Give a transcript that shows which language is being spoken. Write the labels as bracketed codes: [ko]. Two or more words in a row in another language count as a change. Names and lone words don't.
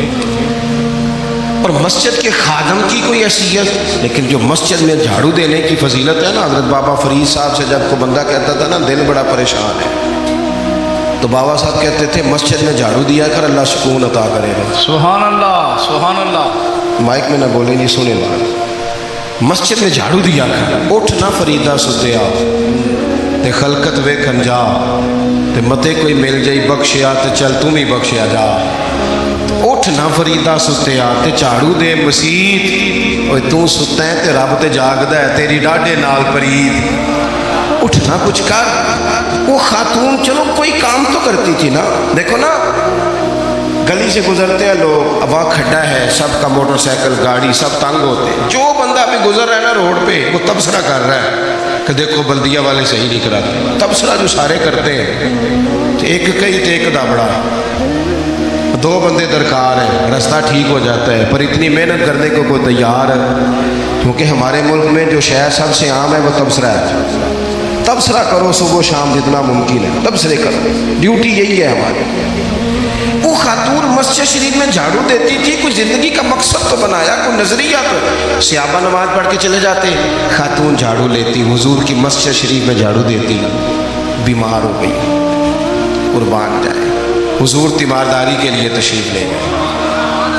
[ur] اور مسجد کے خادم کی کوئی حیثیت، لیکن جو مسجد میں جھاڑو دینے کی فضیلت ہے نا، حضرت بابا فرید صاحب سے جب کو بندہ کہتا تھا نا دل بڑا پریشان ہے، تو بابا صاحب کہتے تھے مسجد میں جھاڑو دیا کر، اللہ سکون عطا کرے گا. [ar] سبحان اللہ. سبحان اللہ. [ur] مائک میں نہ بولیں جی، سنے لا. مسجد میں جھاڑو دیا کر. [pa] اٹھ نہ فریدا ستیا تے خلقت ویکھن جا، تے متے کوئی مل جائی بخشیا تے چل تم ہی بخشیا جا. اٹھ نہ فریدا ستیا تے جھاڑو دے مسیت، اوے تو ستا ہے تے رب تے جاگدا ہے، تیری ڈاڈے نال پرید. اٹھ نہ کچھ کر. [ur] وہ خاتون چلو کوئی کام تو کرتی تھی نا. دیکھو نا گلی سے گزرتے ہیں لوگ، اب وہاں کھڈا ہے، سب کا موٹر سائیکل گاڑی سب تنگ ہوتے ہیں. جو بندہ بھی گزر رہا ہے نا روڈ پہ، وہ تبصرہ کر رہا ہے کہ دیکھو بلدیہ والے صحیح نہیں کراتے. تبصرہ جو سارے کرتے ہیں، [pa] ایک کئی تے ایک دابڑا، [ur] 2 بندے درکار ہیں، رستہ ٹھیک ہو جاتا ہے. پر اتنی محنت کرنے کو کوئی تیار ہے، کیونکہ ہمارے ملک میں جو شہر سب سے عام ہے وہ تبصرہ ہے. تبصرہ کرو صبح و شام جتنا ممکن ہے، تبصرے کرو، ڈیوٹی یہی ہے ہماری. وہ خاتون مسجد شریف میں جھاڑو دیتی تھی، کوئی زندگی کا مقصد تو بنایا، کوئی نظریہ تو. صحابہ نماز پڑھ کے چلے جاتے، خاتون جھاڑو لیتی، حضور کی مسجد شریف میں جھاڑو دیتی، بیمار ہو گئی، قربان جائے، حضور تیمارداری کے لیے تشریف لے گئے.